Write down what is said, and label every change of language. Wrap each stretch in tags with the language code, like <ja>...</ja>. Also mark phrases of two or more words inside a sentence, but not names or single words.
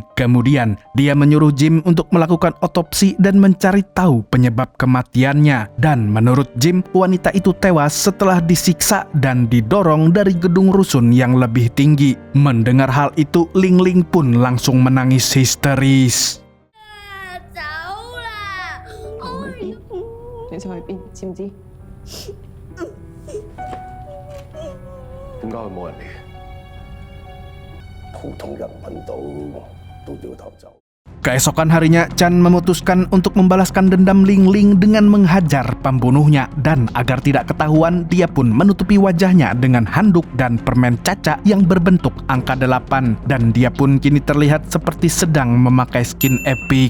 <id>Kemudian, dia menyuruh Jim untuk melakukan otopsi dan mencari tahu penyebab kematiannya. Dan menurut Jim, wanita itu tewas setelah disiksa dan didorong dari gedung rusun yang lebih tinggi. Mendengar hal itu, Ling Ling pun langsung menangis histeris.</id> <yue>你想去邊？知唔知？點解佢冇人嚟嘅？普通人揾到都搖頭走。</yue> <id>Keesokan harinya, Chan memutuskan untuk membalaskan dendam Ling Ling dengan menghajar pembunuhnya. Dan agar tidak ketahuan, dia pun menutupi wajahnya dengan handuk dan permen caca yang berbentuk angka 8. Dan dia pun kini terlihat seperti sedang memakai</id> <en>skin epic.</en>